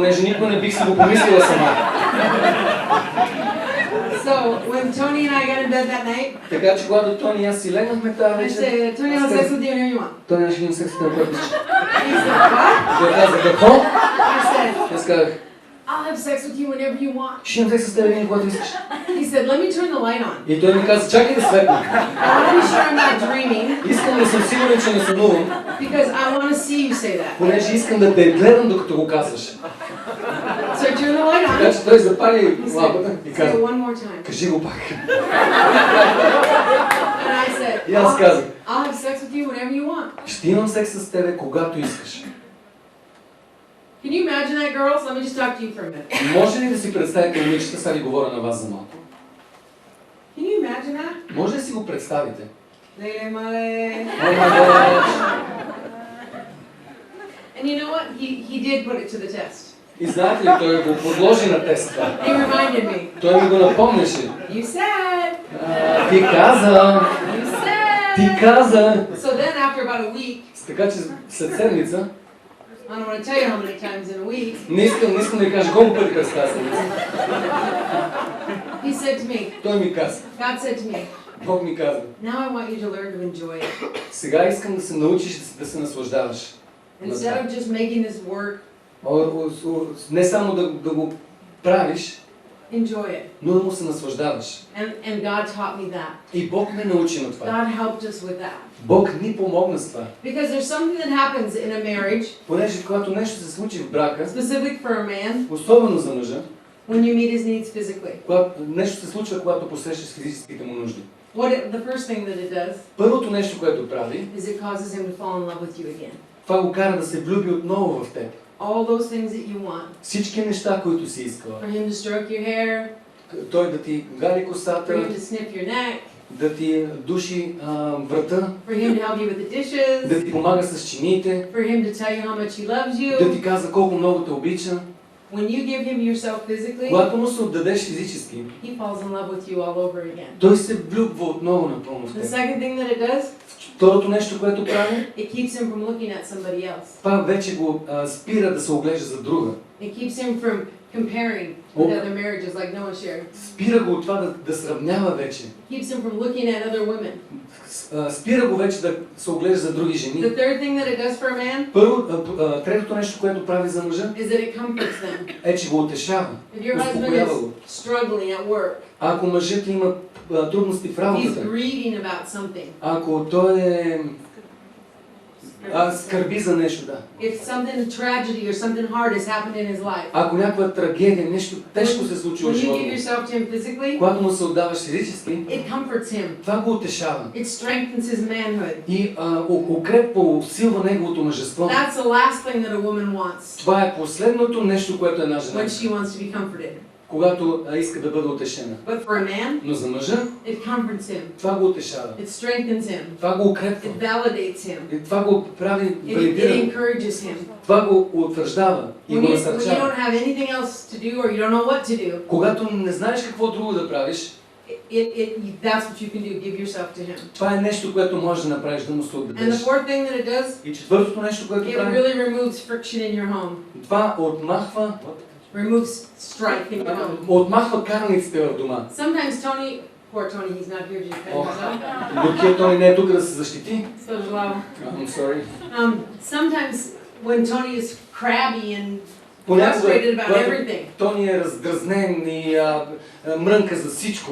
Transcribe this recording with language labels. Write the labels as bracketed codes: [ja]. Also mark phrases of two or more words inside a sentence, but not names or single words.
[bg] Понеже никога не бих си го помислила сама. [en] So when Tony and I got in bed that night, [bg] Така че когато Тони и аз си легнахме тази [en] I [bg] вечер, [en] said, Tony, I'll have sex with you whenever you want. [bg] Тони аз ще имам секс с теб, който искаш. [en] He said, what? [bg] Той каза, какво? [en] I said, [bg] Аз казах, [en] I'll have sex with you whenever you want. [bg] ще имам секс с теб винаги, когато искаш. [en] He said, let me turn the light on. [bg] И той ми каза, чакай да светна. [en] I want to be sure I'm not dreaming, [bg] Искам да съм сигурен, че не сънувам, [en] because I want to see you say that. [bg] понеже искам да те гледам, докато го казваш. [en] So I turned the light [bg] Така [en] on. [bg] че той запали [en] He [bg] лампата [en] said, [bg] и [en] say [bg] каза, [en] it one more time. [bg] кажи го пак. [en] And I said, [bg] И аз казах, [en] I'll have sex with you whenever you want. [bg] ще имам секс с тебе, когато искаш. [en] Can you imagine that, girls? Let me just talk to you for a minute. [bg] Може ли да си представите, момичета, сега ви говоря на вас за малко? [en] Can you imagine that? [bg] Може ли да си го представите? Леле мале. О, май Бог! [en] And you know what? He did put it to the test. [bg] И знаете ли, той го подложи на тест това. [en] He reminded me. [bg] Той ми го напомняше. [en] You said. [bg] Ти каза! [en] You said. [bg] Ти каза! [en] So then after about a week, [bg] Така че след седмица, [en] I don't want to tell you how many times in a week, [bg] не искам да ви кажа колко пъти през тази седмица. [en] he said to me, [bg] Той ми каза, [en] God said to me, [bg] Бог ми каза, [en] now I want you to learn to enjoy it. [bg] сега искам да се научиш да се наслаждаваш. [en] Instead of just making this work, [bg] Не само да го правиш, [en] enjoy it. [bg] но да му се наслаждаваш. [en] And God taught me that. [bg] И Бог ме научи на това. [en] God helped us with that. [bg] Бог ни помогна с това. [en] Because there's something that happens in a marriage, [bg] Понеже когато нещо се случи в брака, [en] specific for a man, [bg] особено за мъжа, [en] when you meet his needs physically. [bg] когато нещо се случва, когато посрещаш физическите му нужди. [en] The first thing that it does [bg] Първото нещо, което прави, [en] is it causes him to fall in love with you again. [bg] това го кара да се влюби отново в теб. [en] All those things that you want. [bg] Всички неща, които си искала. [en] For him to stroke your hair, [bg] Той да ти гали [en] for [bg] косата, [en] him to sniff your neck, [bg] да ти души врата, [en] for him to help you with the dishes, [bg] да ти помага с чиниите, [en] for him to tell you how much he loves [bg] да [en] you. [bg] ти казва колко много те обича. [en] When you give him yourself physically, [bg] Когато му се отдадеш физически, [en] he falls in love with you all over again. [bg] той се влюбва отново напълно в [en] The [bg] теб. [en] second thing that it does, [bg] Второто нещо, което прави, [en] it keeps him from looking at somebody else. [bg] това вече го спира да се оглежда за друга. [en] It keeps him from comparing with other marriages like Noah shared. [bg] Спира го от това да сравнява вече. [en] Keeps him from looking at other women. [bg] Спира го вече да се оглежда за други жени. [en] The third thing that it does for a man [bg] Третото нещо, което прави за мъжа, [en] is that it comforts them. [bg] е, че го утешава. [en] If your husband [bg] Успокоява [en] is [bg] го. [en] struggling at work, [bg] Ако мъжът има трудности в [en] he's [bg] работата, [en] grieving about something, [bg] ако той е скърби за нещо, да. [en] If something tragedy or something hard has happened in his life, [bg] Ако някаква трагедия, нещо тежко се случи в [en] when you [bg] живота [en] give [bg] му, [en] yourself to him physically, [bg] когато му се отдаваш физически, [en] it comforts him. [bg] това го утешава [en] It strengthens his manhood. [bg] и укрепва, усилва неговото мъжество. [en] That's the last thing that a woman wants [bg] Това е последното нещо, което една жена [en] when [bg] иска, [en] she wants to be comforted. [bg] когато иска да бъде утешена. [en] But for a man, [bg] Но за мъжа, [en] it comforts him. [bg] това го утешава, [en] It strengthens him. [bg] това го укрепва, [en] It validates him. [bg] и това го прави [en] It [bg] валидиран, [en] encourages him. [bg] това го утвърждава и [en] When [bg] го [en] you [bg] насърчава. [en] don't have anything else to do or you don't know what to do, [bg] Когато не знаеш какво друго да правиш, [en] that's what you can do. Give yourself to him. [bg] това е нещо, което можеш да направиш, да му се [en] And the [bg] отдадеш. [en] fourth thing that it does, [bg] И четвъртото нещо, което [en] it [bg] прави, [en] really removes friction in your home. [bg] това отмахва, [en] Removes strife in your home. [bg] отмахва караниците в дома. [en] Sometimes Tony, poor Tony, he's not here to defend himself. [bg] Докато той не е тук да се защити. [en] So loud. I'm sorry. Sometimes when Tony is crabby and [bg] Понякога, [en] frustrated about [bg] когато [en] everything, [bg] Тони е раздразнен и мрънка за всичко,